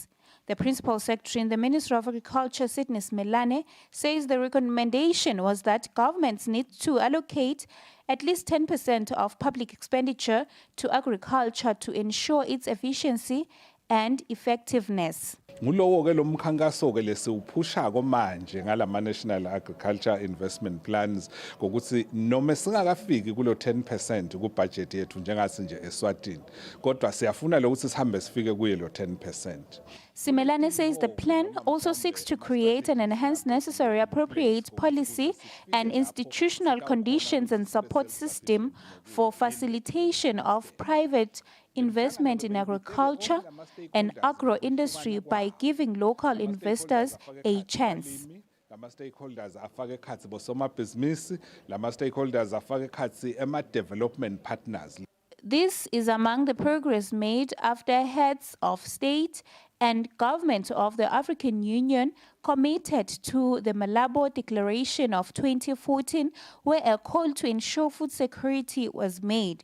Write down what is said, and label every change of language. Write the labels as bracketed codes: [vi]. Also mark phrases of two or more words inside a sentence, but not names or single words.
[en] The Principal Secretary in the Ministry of Agriculture, Sydney Similane, says the recommendation was that governments need to allocate at least 10% of public expenditure to agriculture to ensure its efficiency and effectiveness. [ss] Ngulowo ke lo mkhankaso ke lesiwuphushako manje ngalama [en] National Agriculture Investment Plans [ss] ngokuthi noma singakafiki kulo 10% ku budget yethu njengasi nje Eswatini kodwa siyafuna lokuthi sihambe sifike kuye lo 10%. [en] Simelane says the plan also seeks to create and enhance necessary appropriate policy and institutional conditions and support system for facilitation of private investment in agriculture and agro-industry by giving local investors a chance. [ss] Lama stakeholders afake ekhathi bosomabhizinisi, lama stakeholders afake ekhathi ema- [en] development partners. This is among the progress made after heads of state and government of the African Union committed to the Malabo Declaration of 2014, where a call to ensure food security was made.